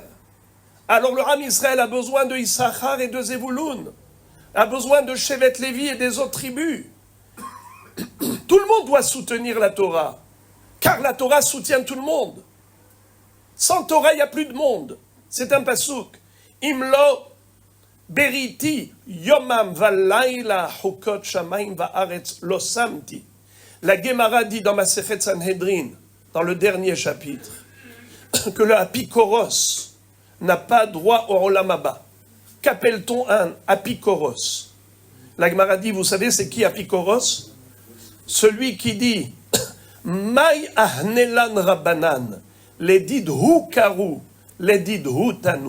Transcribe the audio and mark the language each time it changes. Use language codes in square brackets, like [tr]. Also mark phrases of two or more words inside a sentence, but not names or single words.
[fr] Alors le Am Israël a besoin de Issachar et de Zevouloun, a besoin de Shevet Lévi et des autres tribus. Tout le monde doit soutenir la Torah, car la Torah soutient tout le monde. Sans Torah, il n'y a plus de monde. C'est un pasouk. [he] אם לא בריתי יומם ולילה חוקות שמים וארץ לא שמתי. [fr] La Gemara dit dans Masechet Sanhedrin, dans le dernier chapitre, que le apikoros n'a pas droit au [he] עולם הבא. [fr] Qu'appelle-t-on un apikoros? La Gemara dit, vous savez, c'est qui apikoros? Celui qui dit [arc] מאי אהנו לן רבנן, [fr] les [arc] דידהו קרו, [fr] les [arc] דידהו תנו.